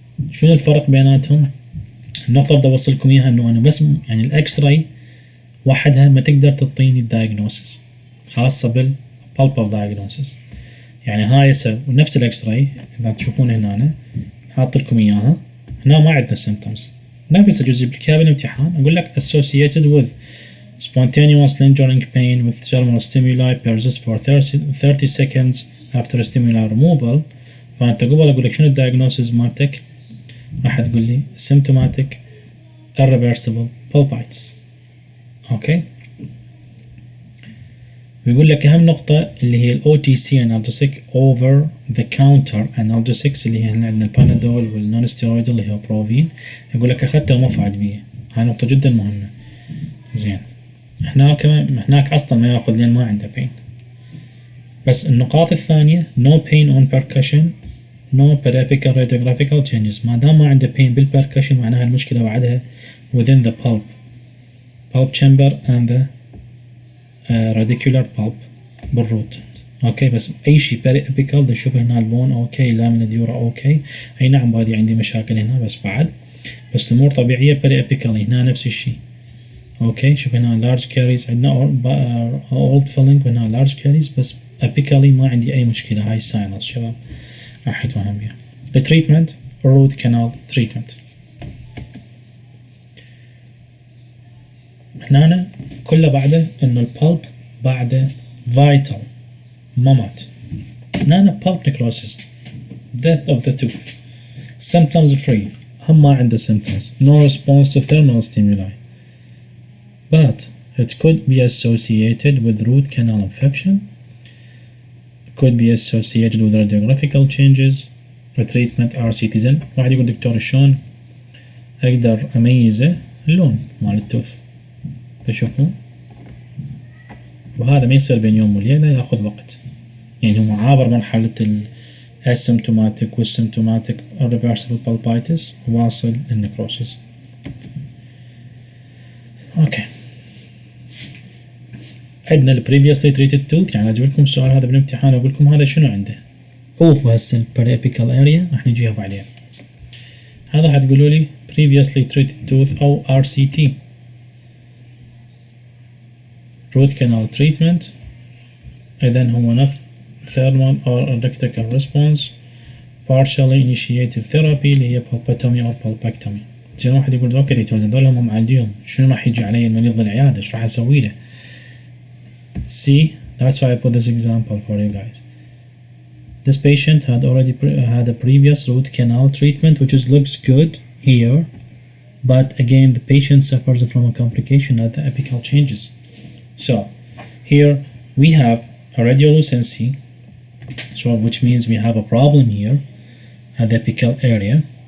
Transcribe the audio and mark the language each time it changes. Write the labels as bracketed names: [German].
[Arabic] شنو الفرق بيناتهم؟ النقطة اللي بدي أوصلكم إياها إنه أنا بس يعني الإكس راي وحدها ما تقدر تعطيني الدايجنوسيس، خاصة بالبالبل دايجنوسيس. يعني هاي نفس الإكس راي إذا تشوفون هنا أنا حاط لكم إياها، هنا ما عندنا symptoms. نفس الجزء بالكتاب الامتحان أقول لك [English] associated with spontaneous lingering pain with thermal stimuli persists for 30 seconds after stimuli removal. [Arabic] فأنت قبل أقول لك شنو الدايجنوسيس مالتك، راح تقول لي symptomatic irreversible pulpitis. اوكي، بيقول لك اهم نقطة اللي هي ال OTC analgesic over the counter analgesics اللي هي هنا عندنا البانادول والنون ستيرويد اللي هو بروفين. يقول لك اخذته وما فعل بيه، هاي نقطة جدا مهمة. زين، هناك اصلا ما ياخذ لين ما عنده pain. بس النقاط الثانية [English] no pain on percussion, no periapical radiographical changes. [Arabic] ما دام ما عنده pain بالpercussion معناها المشكلة بعدها [English] within the pulp chamber and the radicular pulp [Arabic] بالروت. اوكي، بس اي شيء periapical نشوف هنا البون اوكي، لامينا ديورا اوكي، اي نعم بادي عندي مشاكل هنا بس الامور طبيعية periapical هنا نفس الشيء. اوكي شوف هنا large caries عندنا old filling وهنا large caries بس apically ما عندي اي مشكلة. هاي sinus شباب راح يتوهم بيها. [English] التريتمنت root canal treatment. [Arabic] هنا كله بعده انه البلب بعده vital ما مات. [English] هنا pulp necrosis death of the tooth symptoms free [Arabic] هم ما عنده [English] symptoms no response to thermal stimuli but it could be associated with root canal infection, could be associated with radiographical changes treatment RCT. [Arabic] زين واحد يقول دكتور شلون اقدر اميزه اللون مال التوث تشوفون؟ وهذا ما يصير بين يوم وليلة ياخذ وقت يعني هو عابر مرحلة الاسيمتوماتيك والسيمتوماتيك irreversible pulpitis واصل للنكروسيس. اوكي عندنا ال previously treated tooth يعني اجيب لكم السؤال هذا بالامتحان واقول لكم هذا شنو عنده. شوفوا هسه ال periapical area راح نجيها بعدين. هذا راح تقولوا لي [English] previously treated tooth او RCT root canal treatment. [Arabic] إذن هو نفس [English] thermal or electrical response partially initiated therapy [Arabic] اللي هي [English] pulpotomy or pulpectomy. [Arabic] زين واحد يقول اوكي دكتور هذول هم معالجيهم شنو راح يجي علي المريض العيادة ايش راح اسوي له؟ [English] See that's why I put this example for you guys. This patient had already had a previous root canal treatment which looks good here but again the patient suffers from a complication at the apical changes. So here we have a radiolucency, so which means we have a problem here at the apical area.